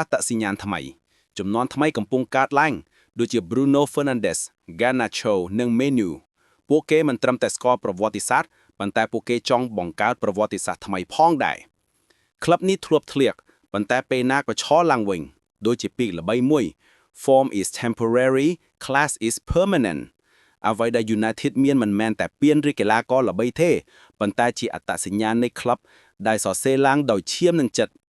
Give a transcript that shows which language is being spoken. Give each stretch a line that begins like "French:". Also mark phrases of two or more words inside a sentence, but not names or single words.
Khmer: ត្តសញ្ញាណថ្មីចំនួនថ្មីកំពុងកើតឡើងដូចជា Bruno Fernandes, Garnacho និង Menu ពួកគេមិនត្រឹមតែស្គាល់ប្រវត្តិសាស្ត្រប៉ុន្តែពួកគេចង់បង្កើតប្រវត្តិសាស្ត្រថ្មីផងដែរក្លឹបនេះធ្លាប់ធ្លាក់ប៉ុន្តែពេលណាក៏ឈរឡើងវិញដូចជាពាក្យល្បីមួយ
English: Form is temporary, class is permanent
Khmer: អ្វីដែល United មានមិនមែនតែពានឬកីឡាករល្បីទេប៉ុន្តែជាអត្តសញ្ញាណនៃក្លឹបដែលសរសេរឡើងដោយឈាមនិងចិត្ត